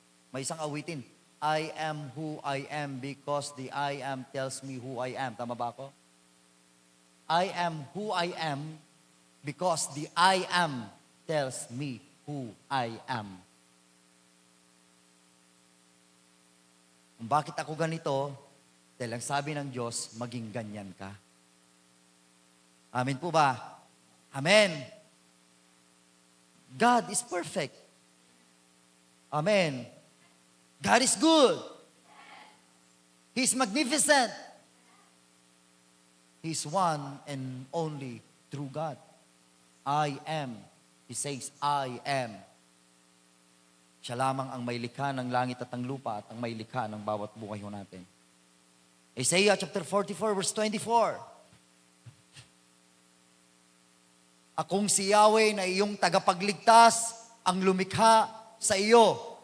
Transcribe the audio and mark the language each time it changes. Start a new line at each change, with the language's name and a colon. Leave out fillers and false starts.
Filipino: May isang awitin,
English: I am who I am because the I am tells me who I am.
Filipino: Tama ba ako?
English: I am who I am because the I am tells me who I am.
Filipino: Kung bakit ako ganito, dahil ang sabi ng Diyos, maging ganyan ka. Amen po ba? Amen.
English: God is perfect. Amen. God is good. He's magnificent. He's one and only true God. I am. He says, I am.
Filipino: Siya lamang ang may likha ng langit at ang lupa at ang may likha ng bawat buhay natin.
English: Isaiah chapter 44 verse 24.
Filipino: Akong si Yahweh na iyong tagapagligtas ang lumikha sa iyo.